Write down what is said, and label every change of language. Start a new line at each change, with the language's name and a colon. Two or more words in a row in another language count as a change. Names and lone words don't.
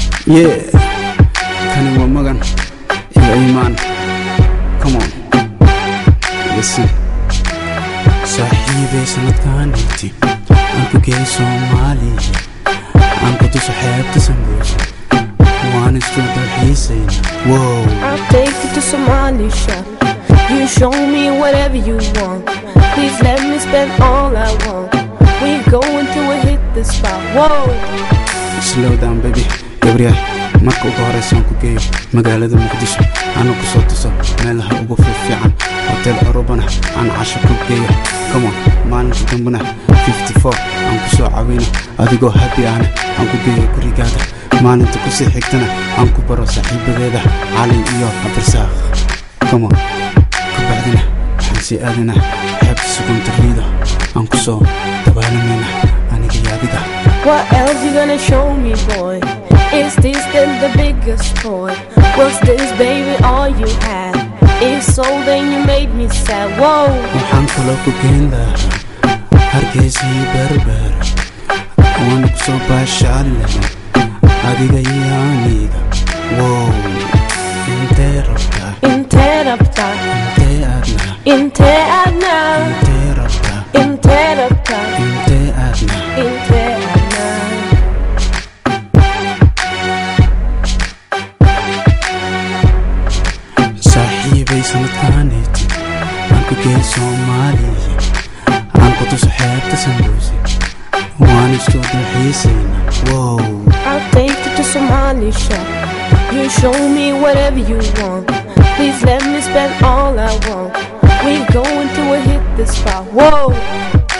Somali: Yeah, kani waa magan iyo iimaan.
English: Come on, listen.
Somali: Saaxiibay sanadkaaniti aan ku geey Soomaaliya, aan ku tuso xeebta Samburu, waan isku dalxiisayna. Whoa,
English: I'll take you to Somalia. You show me whatever you want. Please let me spend all I want. We're going to hit the spot. Whoa, slow down baby.
Somali: Gabriel, marka ugu horeysa aan ku geeyo magaalada Muqdisho, aan ku soo tuso meelaha ugu fiican, hotel Arabana aan casho ku geeyo.
English: Come on,
Somali: maalinta dambana 54 aan ku soo caawino adigoo happy aan ku geeyo gurigaada. maalinta ku sii xigtana aan ku baro saaxiibadeeda Cali iyo Cabdirsaaq.
English: Come on,
Somali: ku bacdina waxaan sii aadina xeebta Suguntarida, aan ku soo dabaalanayna aniga iyo adiga.
English: what else you gonna show me, boy? Is this then the biggest toy? Was this baby all you had? If so, then you made me sad. Whoa,
Somali: waxaan kaloo ku geyn lahaa Hargeysa iyo Berbera, waan ku soo baashaalana adiga iyo aniga. Wow, intee rabtaa, intee rabtaa, intee aadna, intee aadna, intee rabtaa, intee rabtaa, intee aadna. intee aadna. Saaxiibay sanadkaaniti aan ku geey Soomaaliya, aan ku tuso xeebta Samburu, waan isku dalxiisayna. Wow,
English: I'll take you to Somalia. You show me whatever you want. Please let me spend all I want. We're going to hit the spot. Whoa,